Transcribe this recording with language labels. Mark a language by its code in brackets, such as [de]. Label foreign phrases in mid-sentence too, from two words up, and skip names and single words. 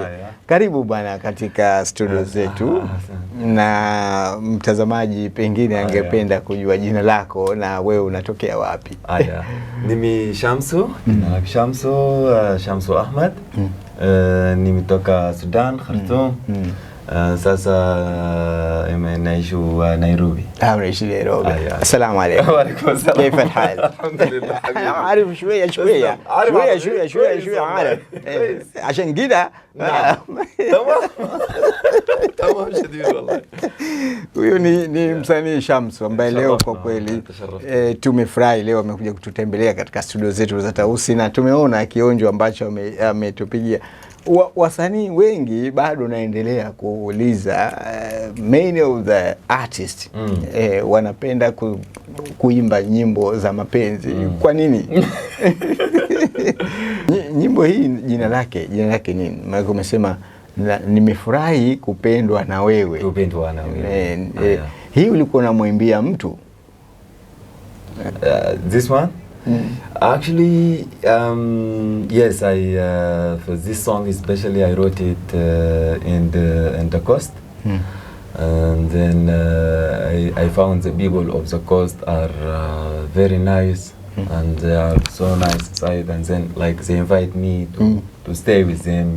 [sw] Karibu bwana katika studio zetu. Na mtazamaji pengine angependa kujua jina lako na wewe unatokea wapi? Mimi Shamsu, Shamsu Ahmad. Nimetoka Sudan, Khartoum. Sasa naishi Nairobi. نaishi Nairobi. [ar] السلام عليكم. وعليكم السلام. كيف الحال؟ الحمد لله. عارف شوية عارف عشان كده. تمام شديد والله. [sw] Huyu ni msanii Shamsu ambaye leo kwa kweli tumefurahi leo amekuja kututembelea katika studio zetu za Tausi na tumeona kionjo ambacho ametupigia. Wasanii wengi bado naendelea kuuliza [en] many of the artists [sw] wanapenda kuimba nyimbo za mapenzi. Kwa nini? Nyimbo hii jina lake nini? Maana umesema nimefurahi kupendwa na wewe. Kupendwa na wewe. Hii ulikuwa unamwimbia mtu? [en] This one? Actually, yes, for this song especially, I wrote it in the coast, and then I found the people of the coast are very nice, and they are so nice inside, and then like they invite me to stay with them.